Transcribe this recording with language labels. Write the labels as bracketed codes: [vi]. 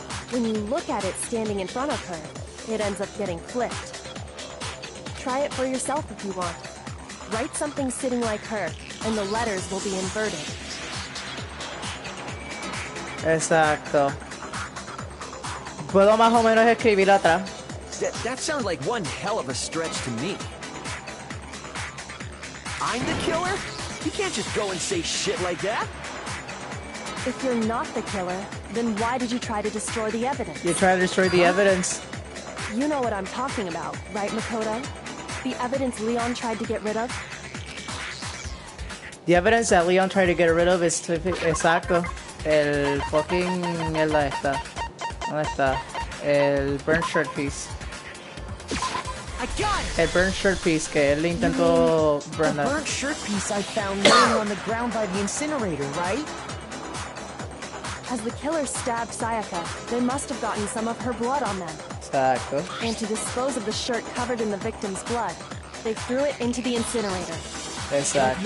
[en] when you look at it standing in front of her, it ends up getting flipped. Try it for yourself if you want. Write something sitting like her, and the letters will be inverted. [es] Exacto. Puedo más o menos escribir atrás. [en] That sounds like one hell of a stretch to me. I'm the killer? You can't just go and say shit like that. If you're not the killer, then why did you try to destroy the evidence? You try to destroy the evidence. You know what I'm talking about, right, Makoto? The evidence Leon tried to get rid of? The evidence that Leon tried to get rid of is exacto. [es] El fucking mierda esta. ¿Dónde está? [en] El burnt shirt piece. I got it. [es] El [en] burnt shirt piece [es] que él intentó [en] burn The up. burnt shirt piece I found laying on the ground by the incinerator, right? As the killer stabbed Sayaka, they must have gotten some of her blood on them. [es] Exacto. [en] And to dispose of the shirt covered in the victim's blood, they threw it into the incinerator. [es] Exacto.